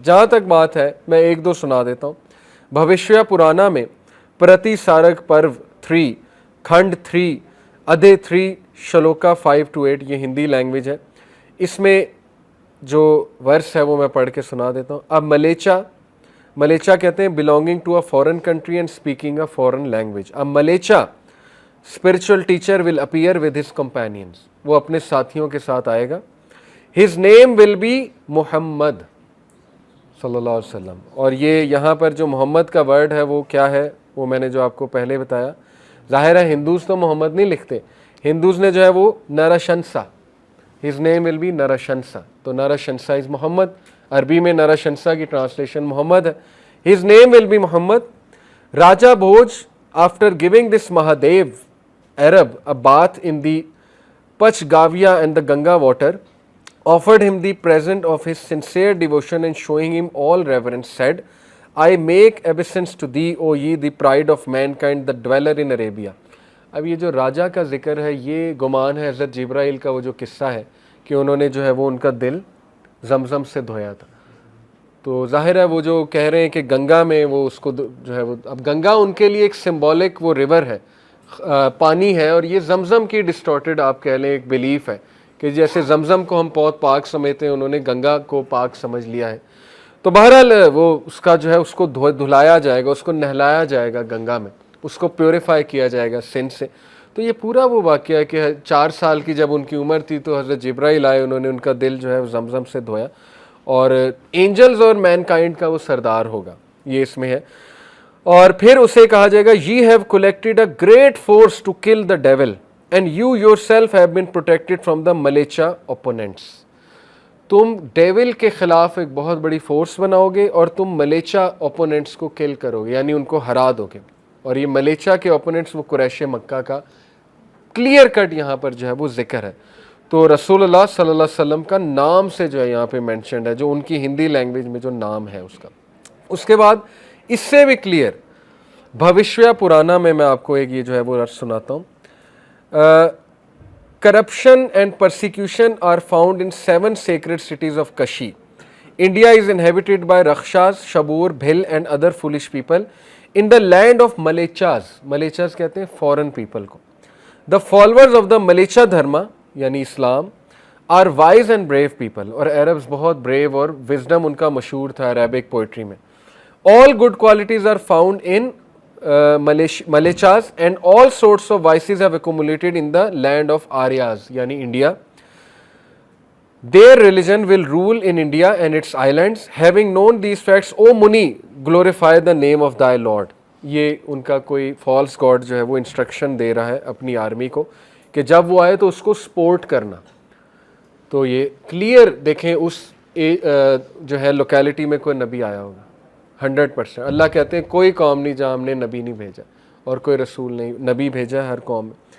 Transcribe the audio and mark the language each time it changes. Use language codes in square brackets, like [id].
[ur] جہاں تک بات ہے میں ایک دو سنا دیتا ہوں. بھوشیہ پرانا میں پرتی سارک پرو 3 کھنڈ 3 ادھے 3 شلوکا 5-8, یہ ہندی لینگویج ہے. اس میں جو ورس ہے وہ میں پڑھ کے سنا دیتا ہوں. اب ملیچا کہتے ہیں [en] belonging to a foreign country and speaking a foreign language. [ur] اب ملیچا [en] spiritual teacher will appear with his companions, [ur] وہ اپنے ساتھیوں کے ساتھ آئے گا. [en] his name will be Muhammad صلی اللہ علیہ وسلم. [ur] اور یہ یہاں پر جو محمد کا ورڈ ہے وہ کیا ہے وہ میں نے جو آپ کو پہلے بتایا. ظاہر ہے ہندوز تو محمد نہیں لکھتے, ہندوز نے جو ہے وہ نرشنسا, [en] his name will be [ur] نرشنسا. تو نرشنسا از محمد, عربی میں نرشنسا کی ٹرانسلیشن محمد ہے. [en] His name will be Muhammad. Raja Bhoj, after giving this Mahadev Arab a bath in the Pachgavia and the Ganga water, offered him the present of his sincere devotion and showing him all reverence, said, I make obeisance to thee, O ye, the pride of mankind, the dweller in Arabia. [ur] اب یہ جو راجا کا ذکر ہے یہ گمان ہے حضرت جبرائیل کا وہ جو قصہ ہے کہ انہوں نے جو ہے وہ ان کا دل زمزم سے دھویا تھا. تو ظاہر ہے وہ جو کہہ رہے ہیں کہ گنگا میں وہ اس کو جو ہے وہ اب گنگا ان کے لیے ایک سمبولک وہ ریور ہے, پانی ہے, اور یہ زمزم کی ڈسٹورٹڈ آپ کہہ لیں ایک بلیف ہے کہ جیسے زمزم کو ہم بہت پاک سمجھتے ہیں انہوں نے گنگا کو پاک سمجھ لیا ہے. تو بہرحال وہ اس کا جو ہے اس کو دھلایا جائے گا, اس کو نہلایا جائے گا گنگا میں, اس کو پیوریفائی کیا جائے گا سن سے. تو یہ پورا وہ واقعہ ہے کہ 4 سال کی جب ان کی عمر تھی تو حضرت جبرائیل آئے, انہوں نے ان کا دل جو ہے زمزم سے دھویا, اور اینجلز اور مین کائنڈ کا وہ سردار ہوگا, یہ اس میں ہے. اور پھر اسے کہا جائے گا [en] ye have collected a great force to kill the devil and you yourself have been protected from the malecha opponents. [ur] تم ڈیول کے خلاف ایک بہت بڑی فورس بناؤ گے اور تم ملیچا اوپوننٹس کو کل کرو گے, یعنی ان کو ہرا دو گے. اور یہ ملیچا کے اوپوننٹس وہ قریش مکہ کا کلیئر کٹ یہاں پر جو ہے وہ ذکر ہے. تو رسول اللہ صلی اللہ علیہ وسلم کا نام سے جو ہے یہاں پہ مینشنڈ ہے, جو ان کی ہندی لینگویج میں جو نام ہے اس کا. اس کے بعد اس سے بھی کلیئر بھوشیہ پرانا میں آپ کو ایک یہ جو ہے وہ رس سناتا ہوں. [en] Corruption and persecution are found in 7 sacred cities of Kashi. India is inhabited by Rakshas, Shabur, Bhil and other foolish people. In the land of Malechas, Malechas [ur] کہتے ہیں [en] foreign people کو. The followers of the Malecha dharma [ur] یعنی اسلام [en] are wise and brave people, اور Arabs [ur] بہت brave اور wisdom ان کا مشہور تھا [en] Arabic poetry میں. All good qualities are found in Malechas and all sorts of vices have accumulated in the land of Aryas yani India. Their religion will rule in India and its islands. Having known these facts, O Muni, glorify the name of thy Lord. [ur] یہ ان کا کوئی false God جو ہے وہ instruction دے رہا ہے اپنی army کو کہ جب وہ آئے تو اس کو سپورٹ کرنا. تو یہ کلیئر دیکھیں اس جو ہے لوکیلٹی میں کوئی نبی آیا ہوگا 100%. اللہ کہتے ہیں کوئی قوم نہیں جہاں ہم نے نبی نہیں بھیجا اور کوئی رسول نہیں, نبی بھیجا ہے ہر قوم میں.